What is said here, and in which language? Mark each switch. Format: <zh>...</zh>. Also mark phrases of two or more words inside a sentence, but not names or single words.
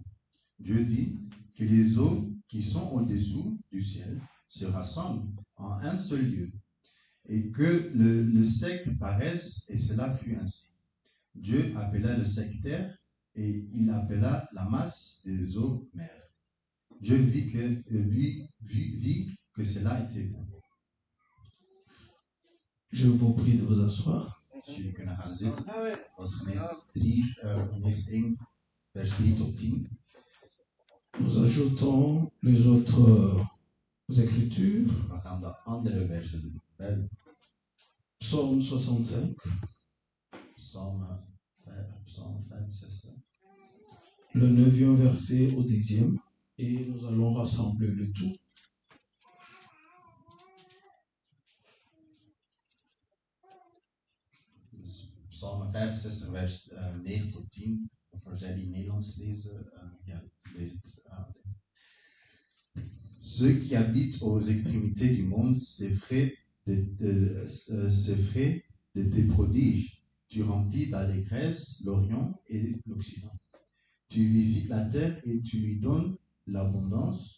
<fr>Dieu dit que les eaux qui sont au-dessous du ciel se rassemblent en un seul lieu et que le sec paraisse, et cela fut ainsi. Dieu appela le sec terre et il appela la masse des eaux mer. Dieu vit que cela était bon. Je vous prie de vous asseoir.</fr> <nl>Jullie kunnen gaan zitten. Dat was Genesis 1, vers 3 tot 10.</nl> <fr>Nous ajoutons les autres écritures.</fr> <nl>We gaan de andere versen doen.</nl> <fr>Psaume 65,</fr> <nl>Psalm 65.</nl> <fr>le 9e verset au 10e. Et nous allons rassembler le tout.</fr> <nl>Psalm 65, vers 9 tot 10. Of voor zij die Nederlands lezen, lees het.</nl> <fr>Ceux qui habitent aux extrémités du monde s'effraient de tes prodiges. Tu remplis d'allégresse l'Orient et l'Occident. Tu visites la terre et tu lui donnes l'abondance.</fr>